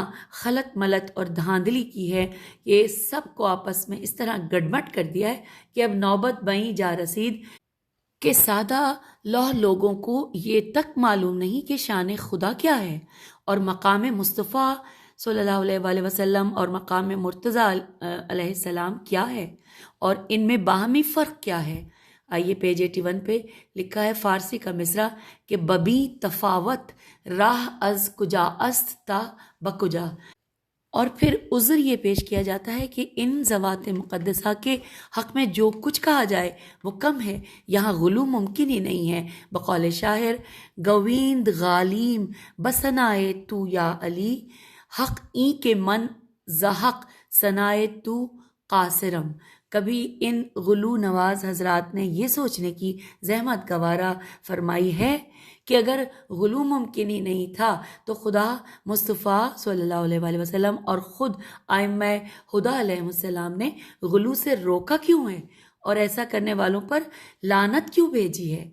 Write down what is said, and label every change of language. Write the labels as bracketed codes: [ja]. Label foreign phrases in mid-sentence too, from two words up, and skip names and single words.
[ur] خلط ملط اور دھاندلی کی ہے کہ سب کو آپس میں اس طرح گڑمٹ کر دیا ہے کہ اب نوبت [fa] بئیں جا رسید [ur] کہ سادہ لوح لوگوں کو یہ تک معلوم نہیں کہ شان خدا کیا ہے، اور مقام مصطفیٰ [ar] صلی اللہ علیہ وآلہ وسلم [ur] اور مقام مرتضیٰ [ar] علیہ السلام [ur] کیا ہے، اور ان میں باہمی فرق کیا ہے۔ آئیے پیج 81 پہ لکھا ہے فارسی کا مصرع کہ [fa] ببی تفاوت راہ از کجا است تا بکجا، [ur] اور پھر عذر یہ پیش کیا جاتا ہے کہ ان ذوات مقدسہ کے حق میں جو کچھ کہا جائے وہ کم ہے، یہاں غلو ممکن ہی نہیں ہے۔ بقول شاعر [fa] گویند غالیم بسنائے تو یا علی، حق این کے من زحق ثنائے تو قاصرم۔ [ur] کبھی ان غلو نواز حضرات نے یہ سوچنے کی زحمت گوارا فرمائی ہے کہ اگر غلو ممکن ہی نہیں تھا تو خدا مصطفیٰ [ar] صلی اللہ علیہ وآلہ وسلم [ur] اور خود ائمہ ہدیٰ [ar] علیہ السلام [ur] نے غلو سے روکا کیوں ہے، اور ایسا کرنے والوں پر لعنت کیوں بھیجی ہے؟